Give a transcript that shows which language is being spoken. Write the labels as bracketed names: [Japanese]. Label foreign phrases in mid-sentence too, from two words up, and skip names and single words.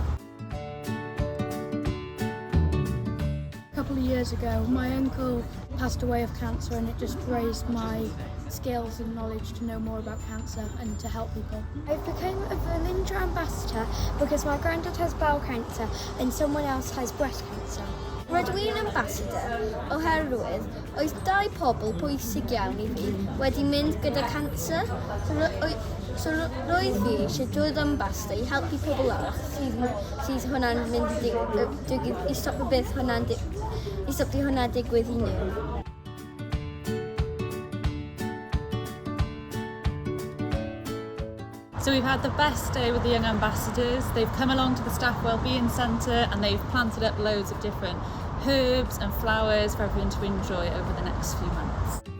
[English] A couple of years ago, my uncle passed away of cancer, and it just raised my skills and knowledge to know more about cancer and to help people. I became a Velindre ambassador because my granddad has bowel cancer and someone else has breast cancer. [Welsh] Rydyn yn ambassador oherwydd oes dau pobl pwysig iawn I fi wedi mynd gyda cancer. So roedd fi eisiau dod ambassador I helpu pobl arall sydd hwnna'n mynd I stopio beth I stopio hwnna digwydd I nhw. [English] So we've had the best day with the young ambassadors. They've come along to the Staff Wellbeing Centre and they've planted up loads of different herbs and flowers for everyone to enjoy over the next few months.